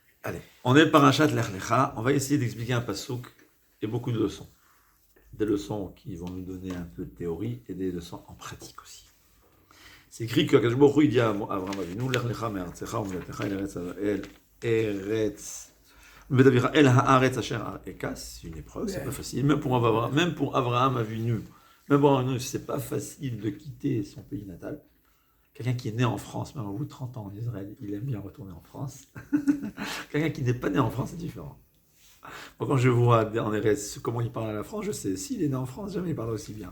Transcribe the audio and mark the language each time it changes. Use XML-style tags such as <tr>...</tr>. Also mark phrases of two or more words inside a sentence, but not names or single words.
<fr>Allez, on est parachat Lech Lecha. On va essayer d'expliquer un passouk et beaucoup de leçons. Des leçons qui vont nous donner un peu de théorie et des leçons en pratique aussi. C'est écrit que</fr> <he>הקדוש ברוך הוא</he> <fr>il dit à</fr> <he>אברהם אבינו, לך לך מארצך וממולדתך אל הארץ אשר אראך.</he> <fr>C'est une épreuve, c'est pas facile. Même pour Avraham Avinu, c'est pas facile de quitter son pays natal. Quelqu'un qui est né en France, même au bout de 30 ans en Israël, il aime bien retourner en France. Quelqu'un qui n'est pas né en France, c'est différent. Moi, quand je vois en RS comment il parle à la France, je sais, s'il est né en France, jamais il parle aussi bien.</fr>